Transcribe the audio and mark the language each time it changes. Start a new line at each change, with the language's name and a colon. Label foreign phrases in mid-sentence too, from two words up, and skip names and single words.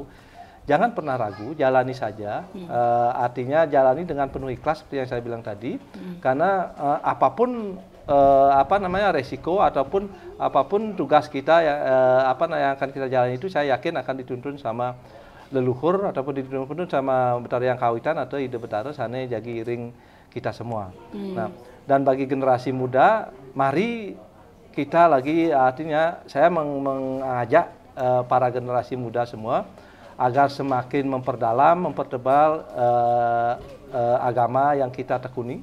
Indonesian: Jangan pernah ragu, jalani saja. Artinya jalani dengan penuh ikhlas seperti yang saya bilang tadi. Karena apapun resiko ataupun apapun tugas kita yang akan kita jalani itu, saya yakin akan dituntun sama leluhur ataupun dituntun sama Betara yang kawitan atau ide Betara
Balinese: sana jagi iring
Indonesian: kita semua. Nah, dan bagi generasi muda, mari kita lagi artinya saya mengajak para generasi muda semua agar semakin memperdalam, mempertebal agama yang kita tekuni.